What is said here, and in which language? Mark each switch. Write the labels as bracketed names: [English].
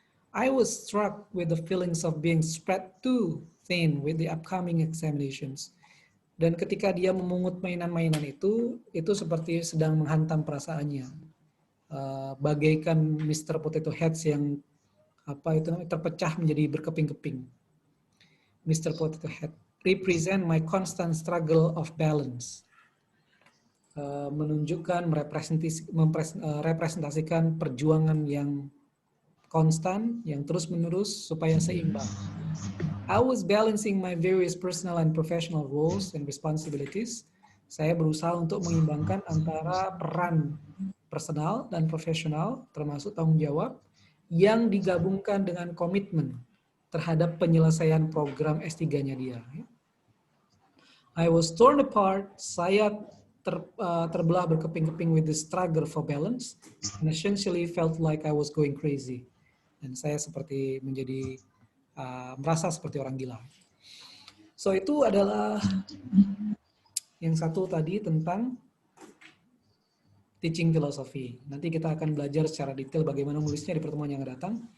[English] I was struck with the feelings of being spread too thin with the upcoming examinations. [Indonesian] Dan ketika dia memungut mainan-mainan itu seperti sedang menghantam perasaannya. Bagaikan Mr. Potato Heads yang terpecah menjadi berkeping-keping. Mr. [English] Potato Head represent my constant struggle of balance. [Indonesian] Menunjukkan, merepresentasikan perjuangan yang konstan, yang terus-menerus supaya seimbang. [English] I was balancing my various personal and professional roles and responsibilities. [Indonesian] Saya berusaha untuk mengimbangkan antara peran personal dan profesional, termasuk tanggung jawab, yang digabungkan dengan komitmen terhadap penyelesaian program S3-nya dia. [English] I was torn apart, [Indonesian] saya terbelah berkeping-keping [English] with the struggle for balance, and essentially felt like I was going crazy. [Indonesian] Dan saya seperti menjadi merasa seperti orang gila. So itu adalah yang satu tadi tentang teaching philosophy. Nanti kita akan belajar secara detail bagaimana menulisnya di pertemuan yang akan datang.